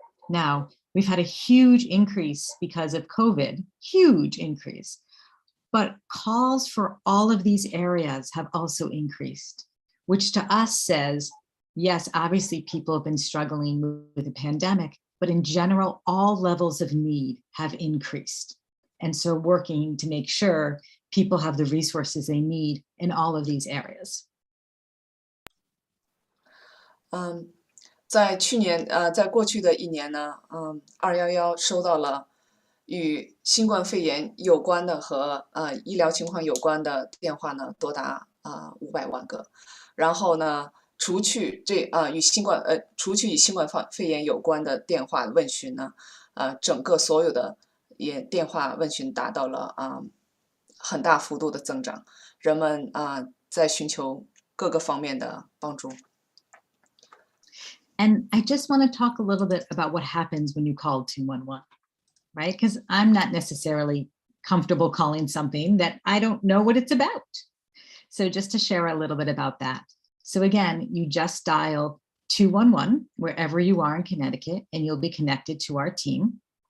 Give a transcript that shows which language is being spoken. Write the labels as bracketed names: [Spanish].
[English] Now, we've had a huge increase because of COVID, huge increase, but calls for all of these areas have also increased, which to us says, yes, obviously people have been struggling with the pandemic, but in general, all levels of need have increased. And so working to make sure people have the resources they need in all of these areas. [Chinese] 在过去的一年呢，211收到了与新冠肺炎有关的和医疗情况有关的电话呢，多达500万个。然后呢，除去与新冠肺炎有关的电话问询呢，整个所有的电话问询达到了很大幅度的增长，人们在寻求各个方面的帮助。 [English] And I just want to talk a little bit about what happens when you call 211, right? Because I'm not necessarily comfortable calling something that I don't know what it's about. So just to share a little bit about that. So again, you just dial 211 wherever you are in Connecticut, and you'll be connected to our team.